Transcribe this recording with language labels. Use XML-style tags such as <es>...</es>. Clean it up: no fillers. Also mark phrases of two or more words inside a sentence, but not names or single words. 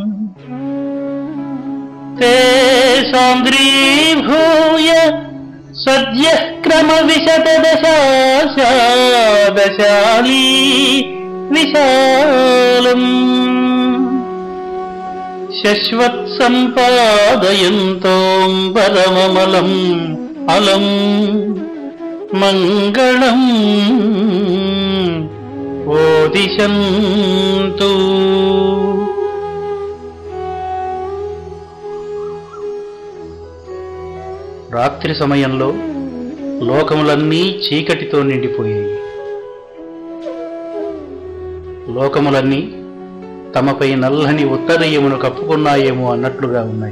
<sa>ते सान्द्रीभूय सद्यः क्रमविशतदशाशादशाली विशालम् शश्वत्सम्पादयन्तोऽम्बरममलम् अलम् मङ्गलम् ओदिशन्तु।</sa> <te>రాత్రి సమయంలో లోకములన్నీ చీకటితో నిండిపోయాయి. లోకములన్నీ తమపై నల్లని ఉత్తరీయమును కప్పుకున్నాయేమో అన్నట్లుగా ఉన్నాయి.</te>